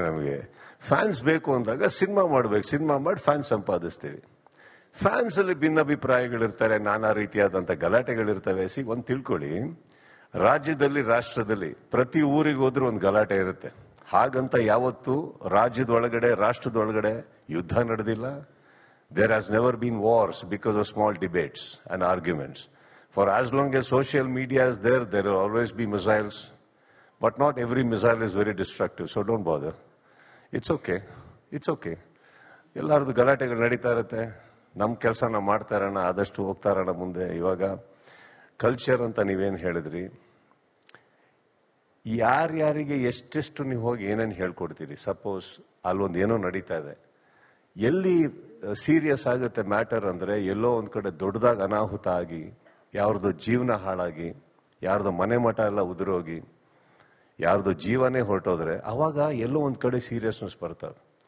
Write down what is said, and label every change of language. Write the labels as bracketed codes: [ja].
[kn] ನಮಗೆ ಫ್ಯಾನ್ಸ್ ಬೇಕು ಅಂದಾಗ ಸಿನಿಮಾ ಮಾಡ್ಬೇಕು, ಸಿನಿಮಾ ಮಾಡಿ ಫ್ಯಾನ್ಸ್ ಸಂಪಾದಿಸ್ತೀವಿ. ಫ್ಯಾನ್ಸ್ ಅಲ್ಲಿ ಭಿನ್ನಾಭಿಪ್ರಾಯಗಳಿರ್ತಾರೆ, ನಾನಾ ರೀತಿಯಾದಂತ ಗಲಾಟೆಗಳಿರ್ತವೆ. ಒಂದು ತಿಳ್ಕೊಳ್ಳಿ, ರಾಜ್ಯದಲ್ಲಿ ರಾಷ್ಟ್ರದಲ್ಲಿ ಪ್ರತಿ ಊರಿಗೆ ಹೋದ್ರೂ ಒಂದು ಗಲಾಟೆ ಇರುತ್ತೆ. ಹಾಗಂತ ಯಾವತ್ತು ರಾಜ್ಯದೊಳಗಡೆ ರಾಷ್ಟ್ರದೊಳಗಡೆ ಯುದ್ಧ ನಡೆದಿಲ್ಲ. [en] There has never been wars because of small debates and arguments. For as long as social media is there, there will always be missiles. But not every missile is very destructive, so don't bother. It's okay. It's okay. [kn] ಎಲ್ಲರದು ಗಲಾಟೆಗಳು ನಡೀತಾ ಇರುತ್ತೆ. ನಮ್ಮ ಕೆಲಸ ನಾವು ಮಾಡ್ತಾ ಇರೋಣ, ಆದಷ್ಟು ಹೋಗ್ತಾ ಇರೋಣ ಮುಂದೆ. ಇವಾಗ ಕಲ್ಚರ್ ಅಂತ ನೀವೇನು ಹೇಳಿದ್ರಿ, ಯಾರ್ಯಾರಿಗೆ ಎಷ್ಟೆಷ್ಟು ನೀವು ಹೋಗಿ ಏನೇನು ಹೇಳ್ಕೊಡ್ತೀರಿ. ಸಪೋಸ್ ಅಲ್ಲೊಂದು ಏನೋ ನಡೀತಾ ಇದೆ, ಎಲ್ಲಿ ಸೀರಿಯಸ್ ಆಗುತ್ತೆ ಮ್ಯಾಟರ್ ಅಂದ್ರೆ, ಎಲ್ಲೋ ಒಂದ್ ಕಡೆ ದೊಡ್ಡದಾಗಿ ಅನಾಹುತ ಆಗಿ ಯಾರ್ದು ಜೀವನ ಹಾಳಾಗಿ, ಯಾರ್ದು ಮನೆ ಮಠ ಎಲ್ಲ ಉದುರೋಗಿ, ಯಾರ್ದು ಜೀವನೇ ಹೊರಟೋದ್ರೆ ಅವಾಗ ಎಲ್ಲೋ ಒಂದ್ ಕಡೆ ಸೀರಿಯಸ್ನೆಸ್ ಬರ್ತದೆ.